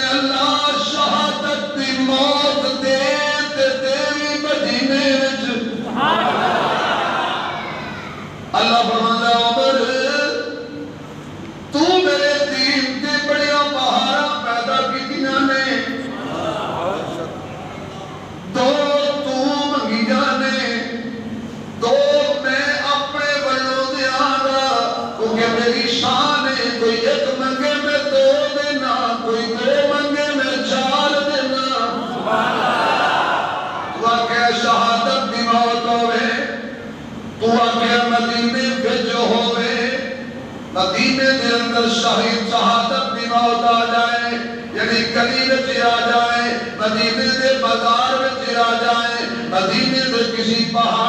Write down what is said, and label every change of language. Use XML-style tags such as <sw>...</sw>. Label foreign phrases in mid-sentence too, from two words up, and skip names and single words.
<pa>اللہ شہادت دی موت دے تے دیوی مدینے وچ اللہ فرماندا عمر تو میرے دین تے بڑیاں بہاراں پیدا کیتیاں نے دو تو منگی جانے دو میں اپنے ولوں دیاں گا کیونکہ میری شان ہے کوئی ایک منگے میں دو دینا کوئی دو منگے میں چار دینا تو آکے شہادت دی موت ہوئے تو آکے مدینے بھیج ہوئے مدینے دے اندر شہید شہادت دی موت آ جائے یعنی گلی وچ آ جائے مدینے دے بازار وچ آ جائے مدینے دے کسی پہاڑ</pa>